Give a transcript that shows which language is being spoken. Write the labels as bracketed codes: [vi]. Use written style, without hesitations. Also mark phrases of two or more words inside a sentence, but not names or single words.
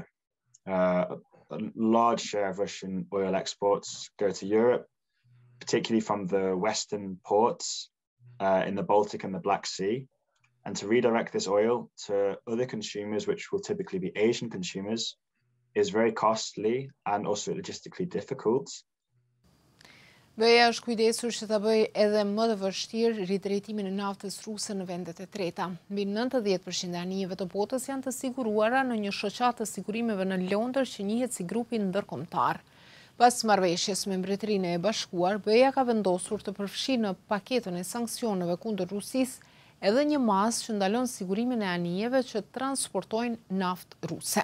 [en] A large share of Russian oil exports go to Europe, particularly from the western ports in the Baltic and the Black Sea. And to redirect this oil to other consumers, which will typically be Asian consumers, is very costly and also logistically difficult. [sq] BE-ja është kujdesur që ta bëjë edhe më të vështirë ridrejtimin e naftës ruse në vendet e treta. Mbi 90% e anijeve të botës janë të siguruara në një shoqatë të sigurimeve në Londër që njihet si grupi ndërkombëtar. Pas marrëveshjes me Mbretërinë e Bashkuar, BE-ja ka vendosur të përfshijë në paketën e sanksioneve kundër Rusisë edhe një masë që ndalon sigurimin e anijeve që transportojnë naftë ruse.